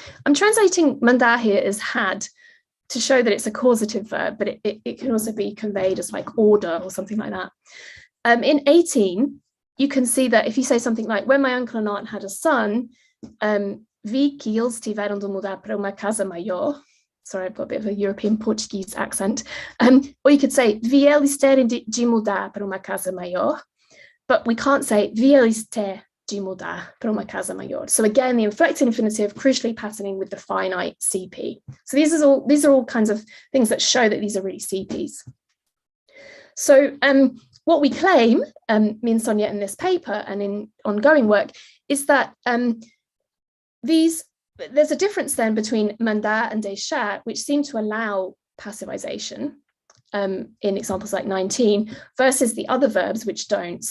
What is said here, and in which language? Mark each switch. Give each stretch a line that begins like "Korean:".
English: I'm translating mandar here as had, to show that it's a causative verb, but it can also be conveyed as like order or something like that. In 18, you can see that if you say something like, when my uncle and aunt had a son,
Portuguese: vi que eles tiveram de mudar para uma casa maior.
English: Sorry, I've got a bit of a European Portuguese accent. Or you could say,
Portuguese: vi eles terem de mudar para uma casa maior,
English: but we can't say,
Portuguese: vi eles ter de mudar para uma casa maior.
English: So again, the inflected infinitive crucially patterning with the finite CP. So these are all kinds of things that show that these are really CPs. So what we claim, me and Sonia in this paper and in ongoing work, is that there's a difference then between mandar and deixar, which seem to allow passivization in examples like 19, versus the other verbs which don't.